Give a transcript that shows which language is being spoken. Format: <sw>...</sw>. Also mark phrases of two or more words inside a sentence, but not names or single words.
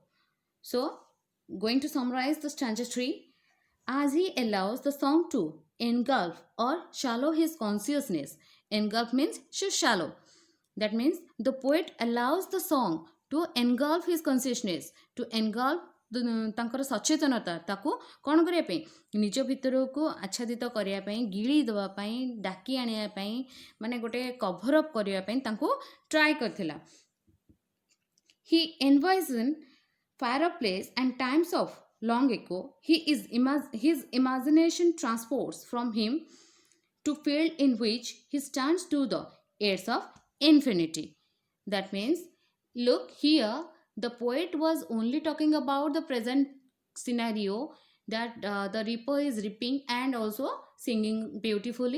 <en>So, going to summarize the stanza 3. As he allows the song to engulf or shallow his consciousness. Engulf means shallow. That means the poet allows the song to engulf his consciousness, to engulf</en> <or>ତାଙ୍କର ସଚେତନତା ତାକୁ କ'ଣ କରିବା ପାଇଁ, ନିଜ ଭିତରକୁ ଆଚ୍ଛାଦିତ କରିବା ପାଇଁ, ଗିଳି ଦେବା ପାଇଁ, ଡାକି ଆଣିବା ପାଇଁ, ମାନେ ଗୋଟେ</or> <en>cover up</en> <or>କରିବା ପାଇଁ ତାଙ୍କୁ ଟ୍ରାଏ କରିଥିଲା.</or> <en>He envisioned fireplace and times of long ago. His imagination transports from him to field in which he stands to the edge of infinity. That means, look here, the poet was only talking about the present scenario, that the reaper is reaping and also singing beautifully.</en>